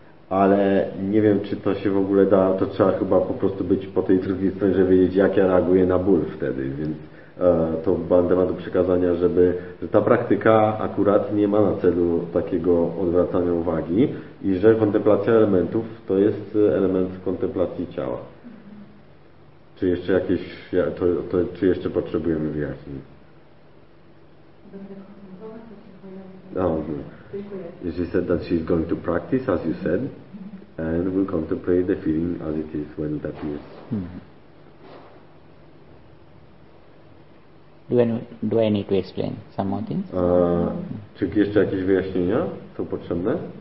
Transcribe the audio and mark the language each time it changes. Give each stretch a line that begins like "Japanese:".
Polish: Ale nie wiem, czy to się w ogóle da, to trzeba chyba po prostu być po tej drugiej stronie, żeby wiedzieć, jak ja reaguję na ból wtedy, więc to będę ma do przekazania, że ta praktyka akurat nie ma na celu takiego odwracania uwagi i że kontemplacja elementów to jest element kontemplacji ciała. Czy jeszcze jakieś, czy jeszcze potrzebujemy wyjaśnień?
English: She said that she's going to practice, as you said, and will contemplate the feeling as it is when it appears. Do I need to explain some more things?
Polish: Czy jeszcze jakieś wyjaśnienia są potrzebne?